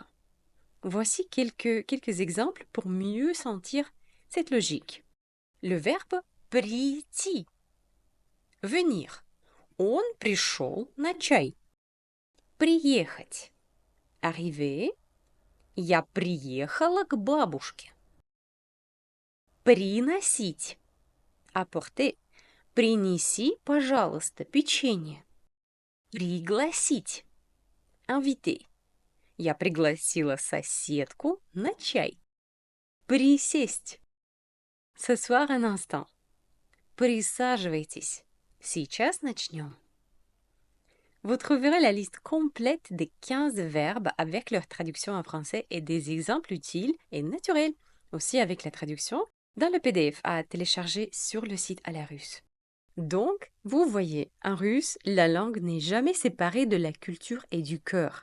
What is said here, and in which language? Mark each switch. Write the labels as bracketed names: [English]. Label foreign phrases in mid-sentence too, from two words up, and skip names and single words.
[French] Voici quelques exemples pour mieux sentir cette logique. Le verbe прийти, venir. [Russian] Он пришел на чай. Приехать, arriver. Я приехала к бабушке. Приносить, Apporter. Принеси, пожалуйста, печенье. Пригласить. Inviter. Я пригласила соседку на чай. Присесть. [French] S'asseoir un instant. [Russian] Присаживайтесь. Сейчас начнем. [French] Vous trouverez la liste complète des 15 verbes avec leur traduction en français et des exemples utiles et naturels, aussi avec la traduction, dans le PDF à télécharger sur le site Alarus. Donc, vous voyez, en russe, la langue n'est jamais séparée de la culture et du cœur.